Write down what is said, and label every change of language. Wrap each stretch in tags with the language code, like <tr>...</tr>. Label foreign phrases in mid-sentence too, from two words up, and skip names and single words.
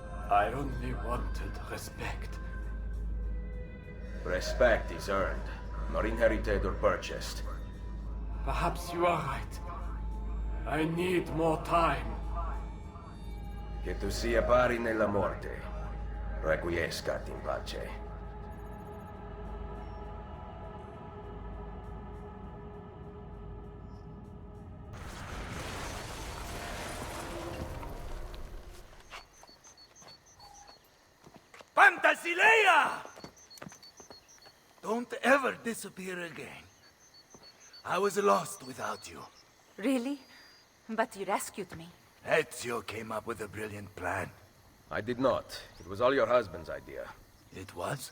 <en>I only wanted respect. Respect is earned, not inherited or purchased. Perhaps you are right. I need more time.</en> <it>Che tu sia pari nella morte.</it> <la>Requiescat in pace. Fantasilea!</la> <en>Don't ever disappear again. I was lost without you. Really? But you rescued me. Ezio came up with a brilliant plan. I did not. It was all your husband's idea. It was?</en>